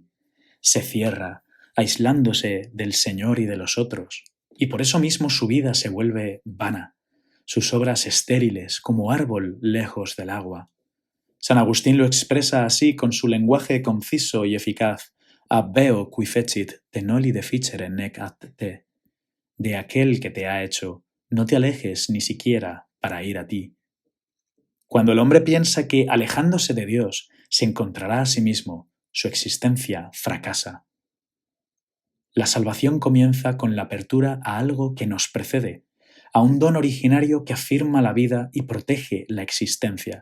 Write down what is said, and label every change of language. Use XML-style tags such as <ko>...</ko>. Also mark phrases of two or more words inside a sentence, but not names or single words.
<es>Se cierra, aislándose del Señor y de los otros, y por eso mismo su vida se vuelve vana, sus obras estériles como árbol lejos del agua. San Agustín lo expresa así con su lenguaje conciso y eficaz:</es> <la>Abbeo qui fecit te noli deficere nec ad te.</la> <es>De aquel que te ha hecho, no te alejes ni siquiera para ir a ti. Cuando el hombre piensa que, alejándose de Dios, se encontrará a sí mismo, su existencia fracasa. La salvación comienza con la apertura a algo que nos precede, a un don originario que afirma la vida y protege la existencia.</es>